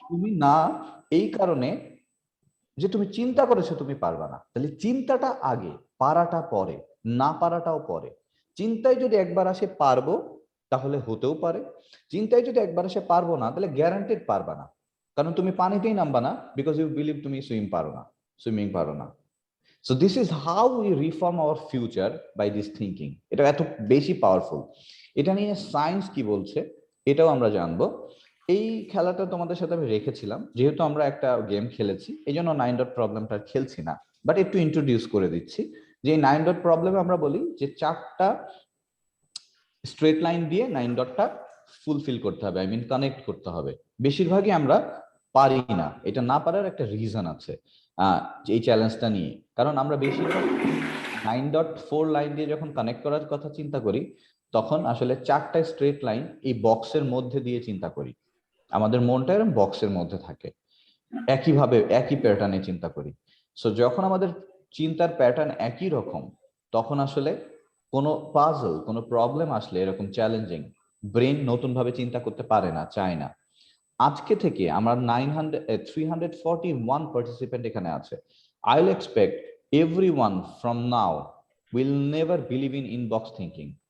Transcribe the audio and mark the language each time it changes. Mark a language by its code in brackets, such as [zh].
[bn] তুমি না, এই কারণে যে তুমি চিন্তা করেছো তুমি পারবা না, তাহলে চিন্তাটা আগে, পারাটা পরে, না পারাটাও পরে। চিন্তায় যদি একবার আসে পারবো, তাহলে হতেও পারে। চিন্তায় যদি একবার আসে পারবো না, তাহলে গ্যারান্টেড পারবা না, কারণ তুমি পানিতেই নামবা না, [en] because you believe [bn] তুমি সুইমিং পারো না। [en] So this is how we reform our future by this thinking. [bn] এটা এত বেশি পাওয়ারফুল। এটা নিয়ে সায়েন্স কি বলছে এটাও আমরা জানবো। এই খেলাটা তোমাদের সাথে আমি রেখেছিলাম, যেহেতু আমরা একটা গেম খেলেছি এই জন্য 9 ডট প্রবলেমটা খেলছি না, বাট একটু ইন্ট্রোডিউস করে দিচ্ছি। যে 9 ডট প্রবলেমে আমরা বলি যে 4টা স্ট্রেট লাইন দিয়ে 9 ডটটা ফুলফিল করতে হবে, [en] I mean [bn] কানেক্ট করতে হবে। বেশিরভাগই আমরা পারি না, এটা না পারার একটা রিজন আছে এই চ্যালেঞ্জটা নিয়ে। কারণ আমরা বেশিরভাগ 9.4 লাইন দিয়ে যখন কানেক্ট করার কথা চিন্তা করি, তখন আসলে 4টা স্ট্রেট লাইন এই বক্সের মধ্যে দিয়ে চিন্তা করি। আমাদের মনটা এরকম বক্সের মধ্যে থাকে, একইভাবে একই প্যাটার্নে চিন্তা করি। সো যখন আমাদের চিন্তার প্যাটার্ন একই রকম, তখন আসলে কোনো পাজল, কোনো প্রবলেম আসলে এরকম চ্যালেঞ্জিং, ব্রেন নতুনভাবে চিন্তা করতে পারে না, চায় না। আজকে থেকে আমরা 341 পার্টিসিপেন্ট এখানে আছে। [en] I will expect everyone from now will never believe in inbox thinking.